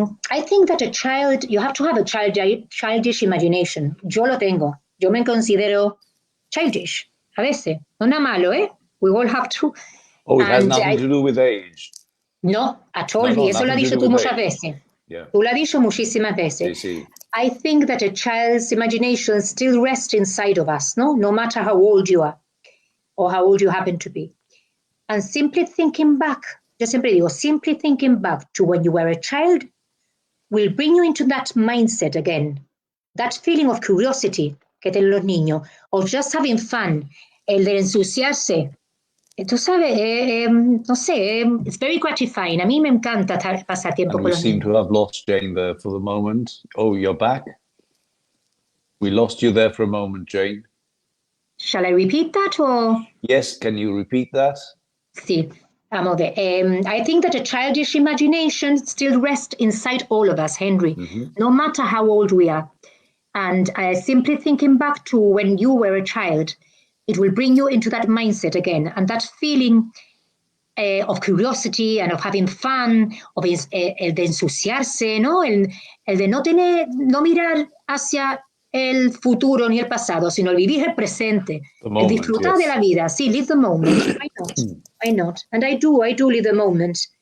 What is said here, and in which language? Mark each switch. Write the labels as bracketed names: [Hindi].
[English] I think that you have to have a childish imagination. [Spanish] Yo lo tengo. Yo me considero childish, a veces. No nada malo, ¿eh? [English] We all have to. Oh, it has nothing to do with age. No, at all. [Spanish] Y eso lo has dicho tú muchas veces. [English] Yeah. [Spanish] Tú lo has dicho muchísimas veces. Sí. [English] I think that a child's imagination still rests inside of us, no matter how old you are or how old you happen to be. And simply thinking back, [Spanish] yo siempre digo, [English] simply thinking back to when you were a child will bring you into that mindset again, that feeling of curiosity [Spanish] que tienen los niños, [English] of just having fun, [Spanish] el de ensuciarse. Tú sabes, no sé, [English] it's very gratifying. [Spanish] A mí me encanta pasar tiempo con los niños. [English] We seem to have lost Jayne there for the moment. Oh, you're back? We lost you there for a moment, Jayne. Shall I repeat that or? Yes, can you repeat that? [Spanish] Sí, vamos a ver. [English] I think that a childish imagination still rests inside all of us, Henry, no matter how old we are. And simply thinking back to when you were a child, it will bring you into that mindset again, and that feeling of curiosity and of having fun, of [Spanish] el de ensuciarse, ¿no? El de no mirar hacia el futuro ni el pasado, sino el vivir el presente, el disfrutar de la vida. Sí, [English] live the moment. Why not? And I do live the moment.